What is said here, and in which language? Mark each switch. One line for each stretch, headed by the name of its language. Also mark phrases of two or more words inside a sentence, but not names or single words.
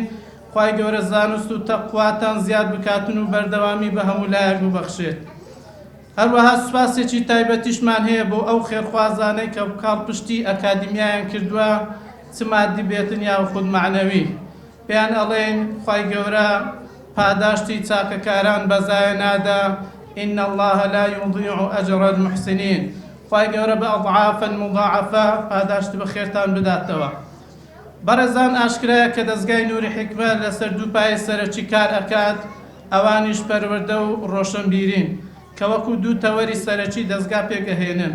Central Kurdish: خوای گەورە زانست و تەقواتان زیاد بکاتن و بەردەوامی بە هەموو لایەک ببەخشێت. هەروەها سوپاسێکی تایبەتیشمان هەیە بۆ ئەو خێرخوازانەی کە کاڵپشتی ئەکادیمیایان کردووە چ مادی بێتن یا خود معنەوی. پێیان ئەڵێن خوای گەورە پاداشتی چاکەکاران بەزایە نادا.
Arabic: إن الله لا يضيع أجر المحسنين.
Central Kurdish: خوای گەورە بە
Arabic: ئەضعافا مضاعفە
Central Kurdish: پاداشت بەخێرتان بداتەوە. بەڕێزان ئاشکرایە کە دەستگای نوری حکمە لەسەر دوو پایە سەرەکی کار ئەکات ئەوانیش پەروەردە و ڕۆشنبیرین کە وەکو دوو تەوەری سەرەکی دەستگا پێگەهێنن.